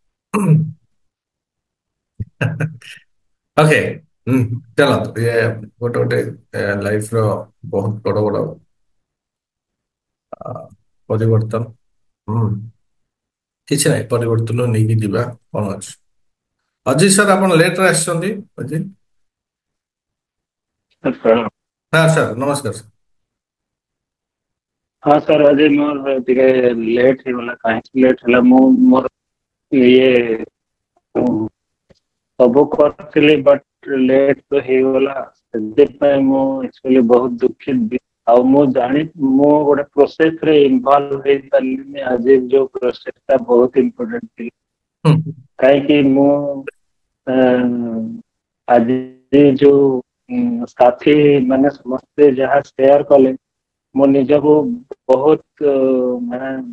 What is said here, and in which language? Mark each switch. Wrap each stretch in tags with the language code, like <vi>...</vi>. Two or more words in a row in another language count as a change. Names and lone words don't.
<or>ଓକେ ଚାଲନ୍ତୁ ଇଏ ଗୋଟେ ଗୋଟେ ଲାଇଫର ବହୁତ ବଡ ବଡ ପରିବର୍ତ୍ତନ କିଛି ନାହିଁ ପରିବର୍ତ୍ତନ ନେଇକି ଯିବା କଣ ଅଛି ଅଜିତ ସାର୍ ଆପଣ ଲେଟରେ ଆସିଛନ୍ତି ଅଜିତ ହଁ ସାର୍ ନମସ୍କାର ସାର୍ ହଁ ସର ଅଜୟ ମୋର ଟିକେ ଲେଟ ହେଇଗଲା କାହିଁକି ଲେଟ୍ ହେଲା ମୁଁ ମୋର ଇଏ ସବୁ କରିଥିଲି</or> <en>but late</en> <or>ତ ହେଇଗଲା ସେଥିପାଇଁ ମୁଁ ଆକ୍ଚୁଆଲି ବହୁତ ଦୁଃଖିତ ଆଉ ମୁଁ ଗୋଟେ ପ୍ରୋସେସରେ ଇନଭଲ୍ଭ ହେଇପାରିଲିନି ଆଜି ଯୋଉ ପ୍ରୋସେସଟା ବହୁତ ଇମ୍ପୋର୍ଟାଣ୍ଟ ଥିଲା କାହିଁକି ମୁଁ ଆଜି ଯୋଉ ସାଥୀ ମାନେ ସମସ୍ତେ ଯାହା ସେୟାର କଲେ ମୁଁ ନିଜକୁ ବହୁତ ମାନେ</or>